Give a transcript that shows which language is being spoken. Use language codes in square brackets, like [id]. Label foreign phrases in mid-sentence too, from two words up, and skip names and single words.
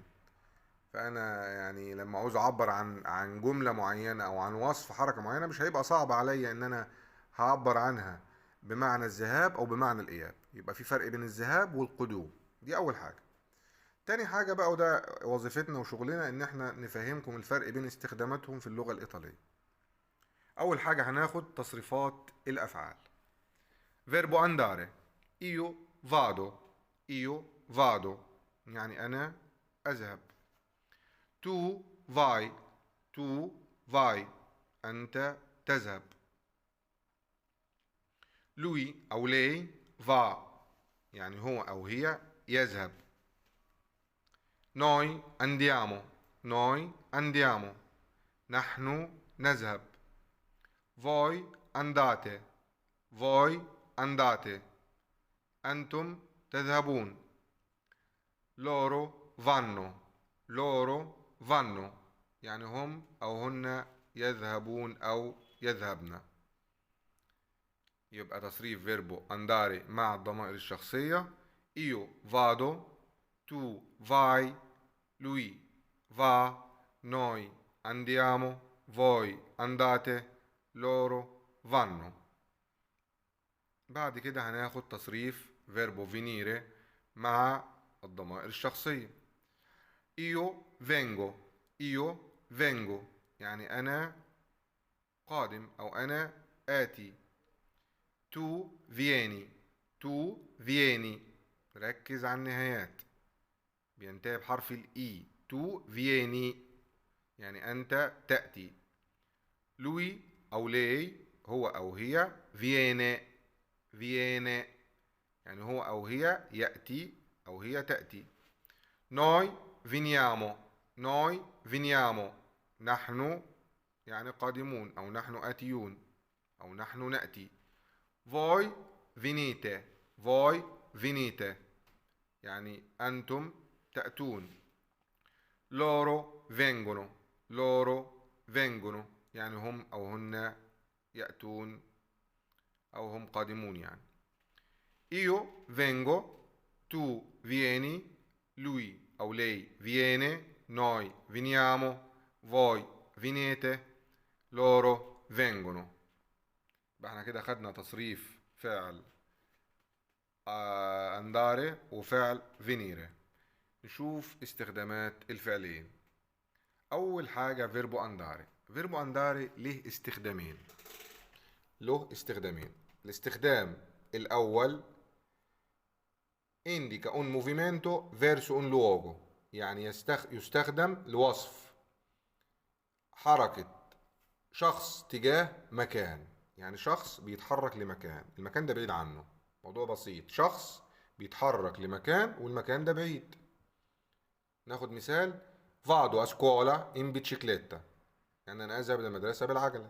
[ar] فانا يعني لما عاوز اعبر عن جملة معينة او عن وصف حركة معينة، مش هيبقى صعب عليا ان انا هعبر عنها بمعنى الذهاب او بمعنى الاياب. يبقى في فرق بين الذهاب والقدوم. دي اول حاجة. تاني حاجة بقى، وده وظيفتنا وشغلنا، ان احنا نفهمكم الفرق بين استخداماتهم في اللغة الإيطالية. أول حاجة هناخد تصريفات الأفعال. [it] فيربو andare: io vado. io vado [ar] يعني أنا أذهب. [it] tu vai. tu vai [ar] أنت تذهب. lui أو [it] lei va [ar] يعني هو أو هي يذهب. [it] noi andiamo. noi andiamo [ar] نحن نذهب. [it] voi andate. voi andate [ar] أنتم تذهبون. [it] loro vanno. loro vanno [ar] يعني هم أو هن يذهبون أو يذهبن. يبقى تصريف فيربو andare مع الضمائر الشخصية: [it] io vado. tu vai. lui va. noi andiamo. voi andate. loro vanno. [ar] بعد كده هناخد تصريف فيربو venire مع الضمائر الشخصية: [it] io vengo. io vengo [ar] يعني أنا قادم أو أنا آتي. [it] tu vieni. tu vieni [ar] ركز على النهايات، بينتهي بحرف الإي. [it] tu vieni [ar] يعني أنت تأتي. lui أو lei هو أو هي viene. viene يعني هو أو هي يأتي أو هي تأتي. [it] noi veniamo. noi veniamo [ar] نحن يعني قادمون أو نحن آتيون أو نحن نأتي. [it] voi venite. voi venite [ar] يعني أنتم تأتون. [it] loro vengono. loro vengono [ar] يعني هم أو هن يأتون أو هم قادمون يعني. [it] io vengo. tu vieni. lui أو lei viene. noi veniamo. voi venite. loro vengono. [ar] يبقى احنا كده خدنا تصريف فعل andare وفعل venire. نشوف استخدامات الفعلين. أول حاجة فيربو andare. فيربو andare له استخدامين. له استخدامين. الاستخدام الأول: [it] indica un movimento verso un luogo [ar] يعني يستخدم لوصف حركة شخص تجاه مكان. يعني شخص بيتحرك لمكان، المكان ده بعيد عنه. موضوع بسيط، شخص بيتحرك لمكان والمكان ده بعيد. ناخد مثال: [it] vado a scuola in bicicletta [ar] يعني أنا أذهب إلى المدرسة بالعجلة.